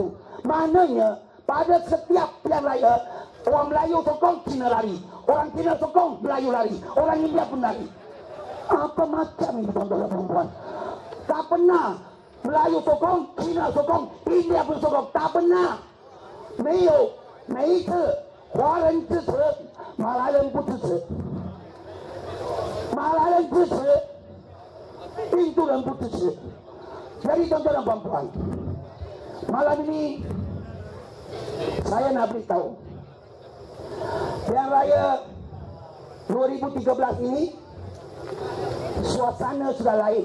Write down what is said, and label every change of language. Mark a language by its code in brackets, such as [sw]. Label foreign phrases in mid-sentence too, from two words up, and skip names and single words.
[ms] Maknanya pada setiap pilihan raya, orang Melayu sokong, Cina lari. Orang Cina sokong, Melayu lari. Orang India pun lari. Apa macam ini, tuan-tuan dan puan-puan? Tak pernah Melayu sokong, Cina sokong, India pun sokong. Tak pernah. [zh] 没有每一次华人支持，马来人不支持，马来人支持，印度人不支持。 [ms] Jadi tuan-tuan dan puan-puan, Malam ini saya nak beritahu, Pilihan Raya 2013 ini suasana sudah lain.